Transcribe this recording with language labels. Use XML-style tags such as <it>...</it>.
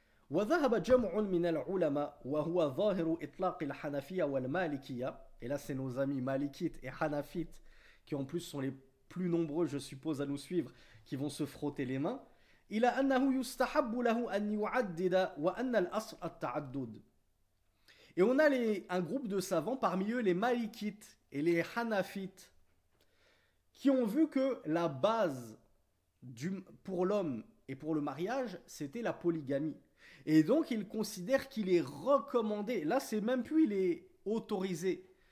<ar>وذهب جمع من العلماء وهو ظاهر إطلاق الحنفية والمالكية.</ar> <fr>Et là, c'est nos amis malikites et hanafites qui en plus sont les plus nombreux, je suppose, à nous suivre, qui vont se frotter les mains.</fr> <ar>إلى أنه يستحب له أن يعدد وأن الأصل التعدد.</ar> <fr>Et on a un groupe de savants, parmi eux les malikites et les hanafites, qui ont vu que la base pour l'homme et pour le mariage, c'était la polygamie. Et donc, ils considèrent qu'il est recommandé. Là, c'est même plus il est autorisé.</fr>